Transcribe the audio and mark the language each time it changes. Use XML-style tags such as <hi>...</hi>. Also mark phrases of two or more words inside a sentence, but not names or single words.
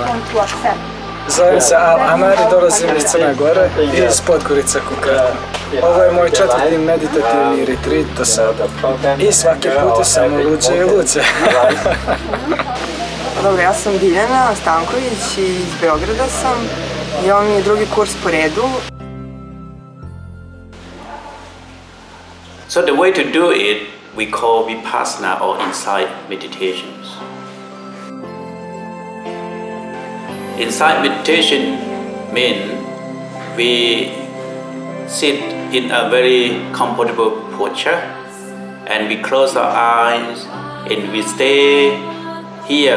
<sr>Zovem se Amar i dolazim iz Crne Gore, iz Podgorica konkretno. Ovo je moj 4. meditativni retreat do sada. I svaki put je samo luđe i luđe. Dobro, ja sam Biljana Stanković i iz Beograda sam i ovo mi je drugi kurs po redu.</sr> <en>So the way to do it, we call vipassana or insight meditations. Insight meditation means we sit in a very comfortable posture and we close our eyes and we stay here.</en>